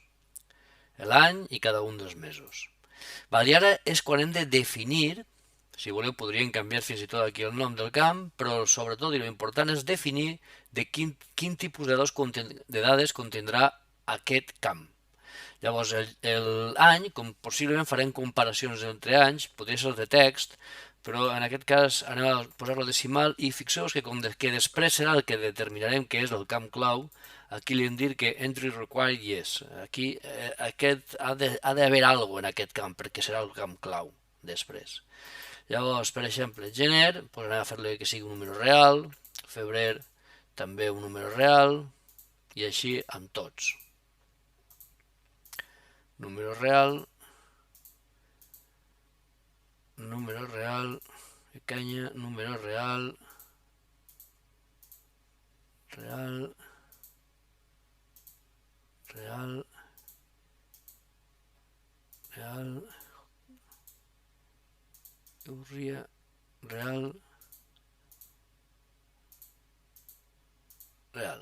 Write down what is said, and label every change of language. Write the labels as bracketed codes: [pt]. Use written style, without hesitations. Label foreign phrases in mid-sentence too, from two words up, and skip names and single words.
[ca] L'any i cada un dels mesos. I ara és quan hem de definir, si voleu podríem canviar fins i tot aquí el nom del camp, però sobretot i l'important és definir de quin tipus de dades contindrà aquest camp. Llavors, l'any, com possiblement farem comparacions entre anys, podria ser de text, però en aquest cas anem a posar-lo decimal i fixeu-vos que després serà el que determinarem que és el camp clau. Aquí li hem dit que [en] entry required yes. [ca] Aquí ha d'haver alguna cosa en aquest camp perquè serà el camp clau després. Llavors, per exemple, gener, doncs anem a fer-li que sigui un número real, febrer també un número real i així amb tots. Número real, pequeña, número real, real, real, real, real, real.